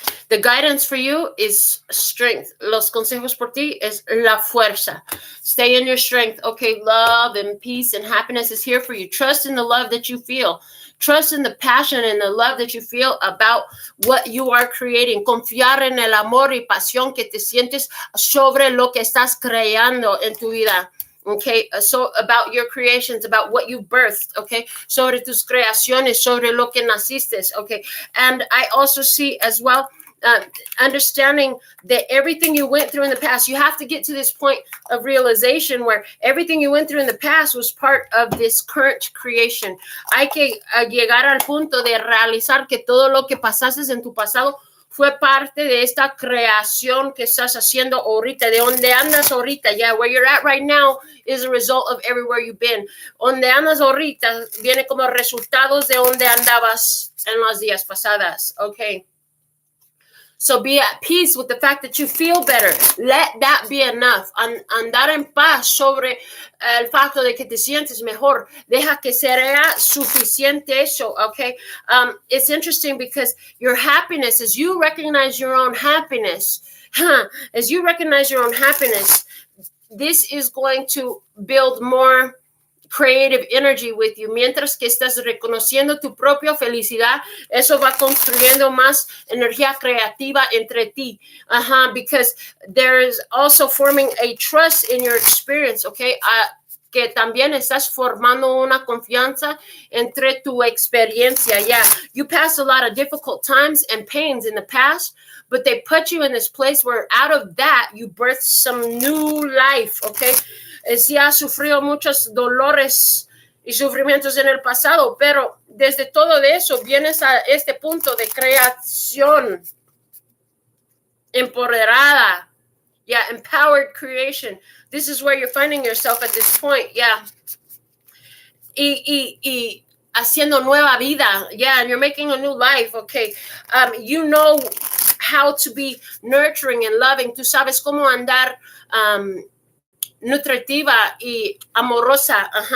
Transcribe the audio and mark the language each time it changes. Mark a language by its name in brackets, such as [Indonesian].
[English] The guidance for you is strength. [Spanish] Los consejos por ti es la fuerza. [English] Stay in your strength. Okay, love and peace and happiness is here for you. Trust in the love that you feel. Trust in the passion and the love that you feel about what you are creating. [Spanish] Confiar en el amor y pasión que te sientes sobre lo que estás creando en tu vida. [English] Okay, so about your creations, about what you birthed, okay, [Spanish] sobre tus creaciones, sobre lo que naciste, [English] okay. And I also see as well, understanding that everything you went through in the past, you have to get to this point of realization where everything you went through in the past was part of this current creation. [Spanish] Hay que llegar al punto de realizar que todo lo que pasaste en tu pasado fue parte de esta creación que estás haciendo ahorita, de donde andas ahorita. [English] Yeah, where you're at right now is a result of everywhere you've been. [Spanish] Donde andas ahorita viene como resultados de donde andabas en los días pasadas. [English] Okay. So be at peace with the fact that you feel better. Let that be enough. [Spanish] Andar en paz sobre el facto de que te sientes mejor. Deja que sea suficiente eso, okay? [English] It's interesting because your happiness, as you recognize your own happiness, As you recognize your own happiness, this is going to build more creative energy with you. [Spanish] Mientras que estás reconociendo tu propia felicidad, eso va construyendo más energía creativa entre ti. [English] Because there is also forming a trust in your experience, okay? [Spanish] Que también estás formando una confianza entre tu experiencia. [English] Yeah, you passed a lot of difficult times and pains in the past, but they put you in this place where out of that, you birthed some new life, okay? [Spanish] Sí has sufrido muchos dolores y sufrimientos en el pasado, pero desde todo eso vienes a este punto de creación empoderada. [English] Yeah, empowered creation. This is where you're finding yourself at this point. Yeah. [Spanish] Y haciendo nueva vida. [English] Yeah, and you're making a new life. Okay. You know how to be nurturing and loving. [Spanish] Tú sabes cómo andar nutritiva y amorosa.